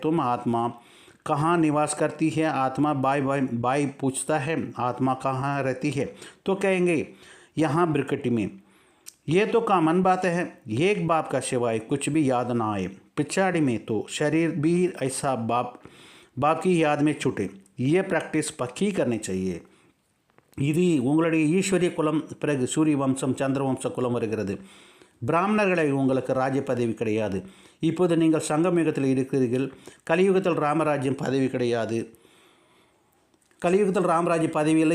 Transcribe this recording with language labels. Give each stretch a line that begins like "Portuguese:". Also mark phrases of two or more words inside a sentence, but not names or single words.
Hindi: तुम आत्मा कहाँ निवास करती है? आत्मा बाय पूछता है, आत्मा कहाँ रहती है? तो कहेंगे यहाँ ब्रिकटी में। ये तो कॉमन बात है। एक बाप का सिवाय कुछ भी याद ना आए। पिछाड़ी में तो शरीर भी ऐसा बाप की याद में छूटे। ये प्रैक्टिस पक्की करनी चाहिए।
Tamil: இது உங்களுடைய ஈஸ்வரிய குலம், பிறகு சூரிய வம்சம், சந்திர வம்ச குலம் வருகிறது. பிராமணர்களை உங்களுக்கு ராஜ்ய பதவி கிடையாது. இப்போது நீங்கள் சங்கமயுகத்தில் இருக்கிறீர்கள். கலியுகத்தில் ராமராஜ்யம் பதவி கிடையாது. கலியுகத்தில் ராமராஜ்ய பதவி இல்லை.